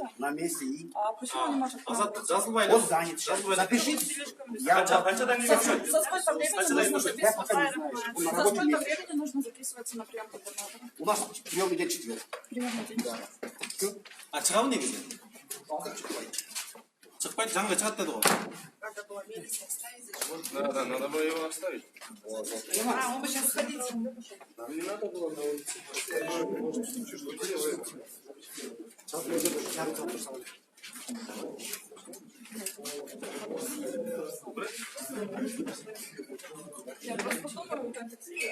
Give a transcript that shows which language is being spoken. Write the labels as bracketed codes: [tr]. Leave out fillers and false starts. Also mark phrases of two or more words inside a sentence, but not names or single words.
[ru] На месте и... А почему не может? [ky] Жазылбайды. [ru] Вот занят. Запишите. Я [ky] Канчадан кийин өтүшөт? [ru] За сколько времени нужно Я пока не знаю. записываться? На За работе сколько нет. времени нужно записываться на прием губернатора? У нас прием идет четверг. Примерно день. [ky] А чыгабы негизи? Чыкпайт, жаңы чыгат деди го. [ru] Надо было его оставить. А, он бы сейчас сходить. Нам не надо было на улице. Я просто думаю, как это...